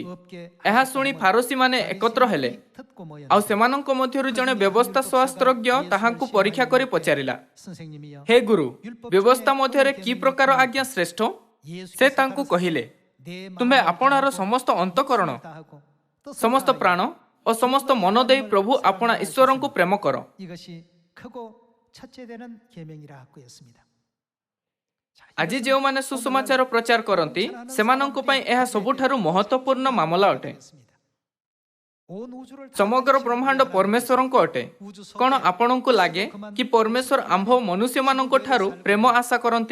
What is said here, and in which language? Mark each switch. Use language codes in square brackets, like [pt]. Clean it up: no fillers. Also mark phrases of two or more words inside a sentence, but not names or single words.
[or] ଏହା ଶୁଣି ଫାରୁସୀମାନେ ଏକତ୍ର ହେଲେ, ଆଉ ସେମାନଙ୍କ ମଧ୍ୟରୁ ଜଣେ ବ୍ୟବସ୍ଥା ଶାସ୍ତ୍ରଜ୍ଞ ତାହାଙ୍କୁ ପରୀକ୍ଷା କରି ପଚାରିଲା, ହେ ଗୁରୁ, ବ୍ୟବସ୍ଥା ମଧ୍ୟରେ କି ପ୍ରକାର ଆଜ୍ଞା ଶ୍ରେଷ୍ଠ? ସେ ତାଙ୍କୁ କହିଲେ, ତୁମେ ଆପଣାର ସମସ୍ତ ଅନ୍ତଃକରଣ, ସମସ୍ତ ପ୍ରାଣ ଓ ସମସ୍ତ ମନ ଦେଇ ପ୍ରଭୁ ଆପଣା ଈଶ୍ୱରଙ୍କୁ ପ୍ରେମ କର। [ko] 이것이 크고 첫째 되는 계명이라고 했습니다. [or] ଆଜି ଯେଉଁମାନେ ସୁସମାଚାର ପ୍ରଚାର କରନ୍ତି, ସେମାନଙ୍କ ପାଇଁ ଏହା ସବୁଠାରୁ ମହତ୍ୱପୂର୍ଣ୍ଣ ମାମଲା ଅଟେ। ସମଗ୍ର ବ୍ରହ୍ମାଣ୍ଡ ପରମେଶ୍ୱରଙ୍କ ଅଟେ। କ'ଣ ଆପଣଙ୍କୁ ଲାଗେ କି ପରମେଶ୍ୱର ଆମ୍ଭ ମନୁଷ୍ୟମାନଙ୍କ ଠାରୁ ପ୍ରେମ ଆଶା କରନ୍ତି?